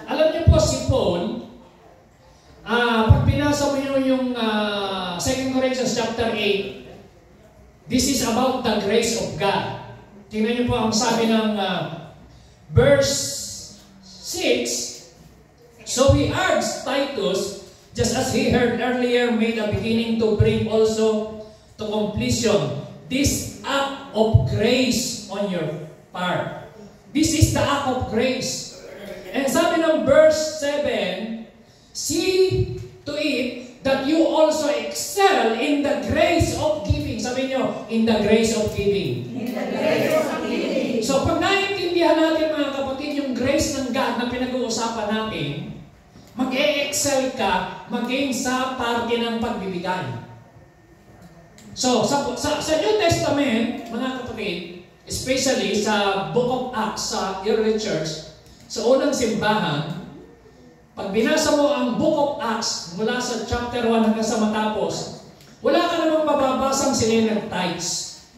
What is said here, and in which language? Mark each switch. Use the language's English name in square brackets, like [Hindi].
[Filipino] Alam niyo po si Paul, pag binasa mo yung 2 Corinthians chapter 8, [English] this is about the grace of God. [Filipino] Tingnan niyo po ang sabi ng verse 6, [English] so we urge Titus just as he heard earlier, made a beginning to bring also to completion this act of grace on your part. This is the act of grace. And [Filipino] sabi ng [English] verse 7, see to it that you also excel in the grace of giving. [Filipino] Sabi nyo, [English] in the grace of giving. In the grace of giving. [Filipino] So pag naiintindihan natin mga kapatid, yung grace ng God na pinag-uusapan natin, mag-e-excel ka maging sa parte ng pagbibigay. So sa New Testament, mga kapatid, especially sa Book of Acts, sa early church, sa unang simbahan, pag binasa mo ang Book of Acts mula sa chapter 1 hanggang sa matapos, wala ka namang mababasang sila nag-tithes.